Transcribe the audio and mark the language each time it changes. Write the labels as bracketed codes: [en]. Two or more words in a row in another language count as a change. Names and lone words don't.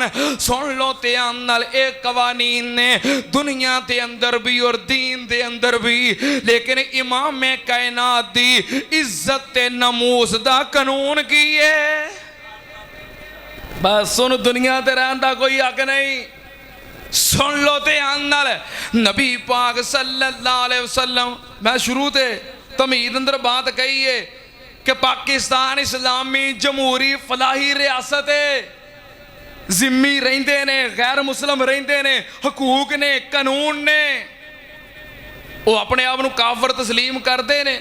[pa] سن لو دھیان نال، ایک قوانین نے دنیا کے اندر بھی اور دین دے اندر بھی، لیکن امام کائنات دی عزت تے ناموس دا قانون کی ہے. بس سن، دنیا تے رہن دا کوئی حق نہیں. سن لو دھیان نال، نبی پاک [ar] صلى الله عليه وسلم, [pa] میں شروع تے تمہید اندر بات کہی ہے کہ پاکستان اسلامی جمہوری فلاحی ریاست ہے، ذمی رہندے نے، غیر مسلم رہندے نے، حقوق نے، قانون نے، وہ اپنے آپ نوں کافر تسلیم کرتے نے.